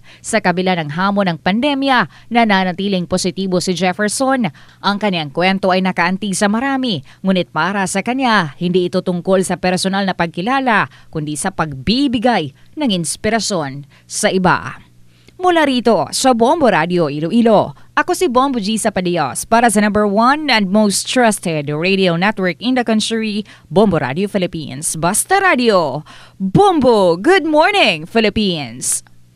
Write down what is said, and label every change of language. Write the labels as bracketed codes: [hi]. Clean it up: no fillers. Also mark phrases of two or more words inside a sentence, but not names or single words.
[tl] Sa kabila ng hamon ng pandemya, nananatiling positibo si Jefferson. Ang kanyang kwento ay nakaantig sa marami, ngunit para sa kanya, hindi ito tungkol sa personal na pagkilala, kundi sa pagbibigay ng inspirasyon sa iba. Mula rito sa Bombo Radio Iloilo, ako si Bombo G. [en] Zapadios [tl] para sa [en] number 1 and most trusted radio network in the country, Bombo Radio Philippines. [tl] Basta Radio! Bombo! [en] Good morning, Philippines!